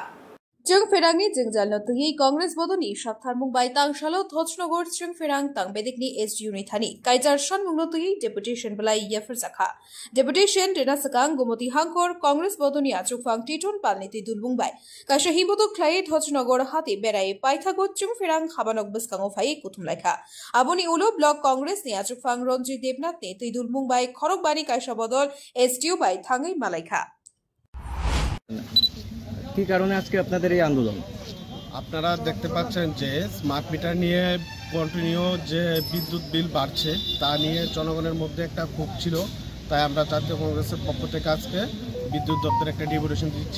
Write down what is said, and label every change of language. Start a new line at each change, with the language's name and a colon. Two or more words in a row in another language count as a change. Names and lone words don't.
Kok Borok: Jungferangni Jingjalno Tuyi Congress Bodoni Shaktharmung Bai Tangshalo Thochnogur Jungferang Tangbedikni SDU Nithani Kaitar Shanmungno Tuyi Deputation Blai Yafarzakha Deputation Renasakang Gumoti Hankor Congress Bodoni Achukfang Titon Palniti Dulbungbai Kasha Hibodo Klai Thochnogur Hati Berai Paithagot Jungferang Habanok Biskango Fai Kutumlaika Aboni Ulo Block Congress ni Achukfang Ronji Debnath ne Tidulbungbai Khorokbani Kaisha Bodol SDU Bai Thangai Malaika
Bangla: কি কারণে আজকে আপনাদের এই আন্দোলন? আপনারা দেখতে পাচ্ছেন যে স্মার্ট মিটার নিয়ে কন্টিনিউ যে বিদ্যুৎ বিল বাড়ছে তা নিয়ে জনগণের মধ্যে একটা ক্ষোভ ছিল। তাই আমরা জাতীয় কংগ্রেসের পক্ষ থেকে আজকে বিদ্যুৎ দপ্তরে একটা ডেপুটেশন দিচ্ছি।